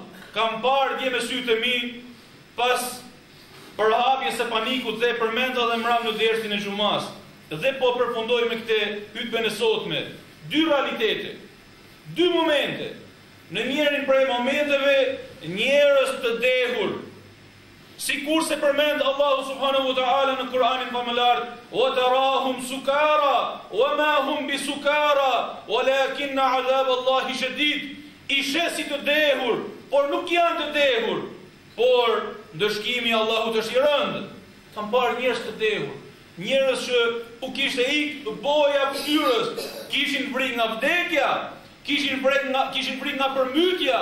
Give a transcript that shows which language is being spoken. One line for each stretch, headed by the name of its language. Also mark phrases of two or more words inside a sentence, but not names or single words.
Albanian: Kam parë dje me sytë e mi pas përhapjes së panikut dhe përmenda dhe mram në dersin e xumas. Dhe po përfundoj me këtë hutbën e sotme. Dy realitete, dy momente. Në njërin prej momenteve njerëz të dehur, sikur se përmend Allahu
Arabic: سبحانه وتعالى
Albanian: në Kur'anin famëlar,
Arabic: وتراهم سكارى وما هم بسكارى ولكن عذاب الله شديد.
Albanian: I shesi të dehur, por nuk janë të dehur, por dëshkimi i Allahut është i rëndë. Kam parë njerëz të dehur, njerëz që u kishte ikë boja fytyrës, kishin frikë nga vdekja, kishin frikë nga përmytja.